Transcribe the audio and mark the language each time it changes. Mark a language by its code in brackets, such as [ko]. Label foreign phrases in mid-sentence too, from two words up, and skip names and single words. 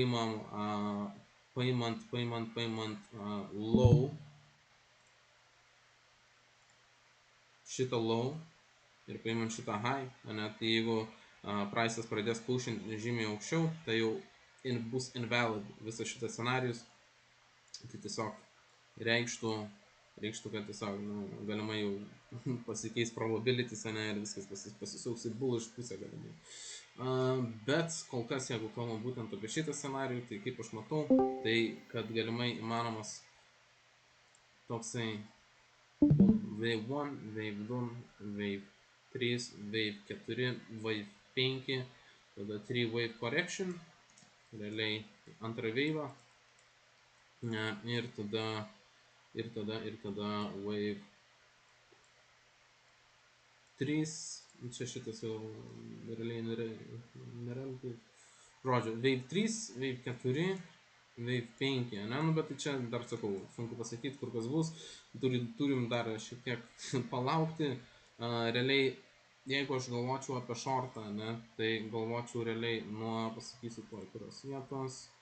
[lt] paimant low, šitą low ir paimant šitą high, ane, [en] tai jeigu price'as pradės pushinti [lt] žymiai aukščiau, tai jau bus invalid visas šitas scenarius, tai tiesiog reikštų, kad tiesiog galimai jau pasikeis probabilities, ane, ir viskas pasisuks į bullish pusę galimai. Bet kol kas, jeigu kalbam būtent apie šitą scenarijų, tai kaip aš matau, tai kad galimai įmanomas toksai [en] wave 1, wave 2, wave 3, wave 4, wave 5, [lt] tada [en] 3 wave correction, [lt] realiai antrą wave, ir tada [en] wave 3, [lt] čia šitas jau realiai nėra, žodžiu, [en] wave 3, wave 4, wave 5, [lt] ne, nu bet tai čia dar sakau, sunku pasakyti, kur kas bus, turim dar šiek tiek palaukti, realiai, jeigu aš galvočiau apie shortą, ne, tai galvočiau realiai nuo, pasakysiu tuoj, kurios vietos,